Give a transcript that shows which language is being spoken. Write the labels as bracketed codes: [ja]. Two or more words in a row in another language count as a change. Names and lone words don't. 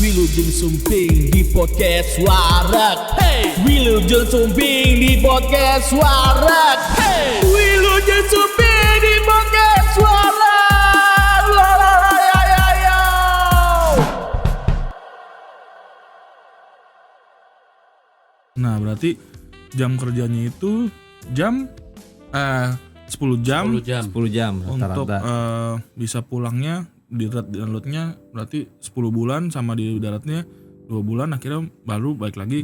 [su] Wilujeng Sumping [id] di podcast Warak. [su] Hey, Wilujeng Sumping [id] di podcast Warak. [su] Hey, Wilujeng Sumping [id] di podcast Warak. La la la ya ya ya. Nah, berarti jam kerjanya itu jam 10 jam 10 jam untuk rata-rata. bisa pulangnya di downloadnya berarti 10 bulan sama di daratnya 2 bulan akhirnya baru balik lagi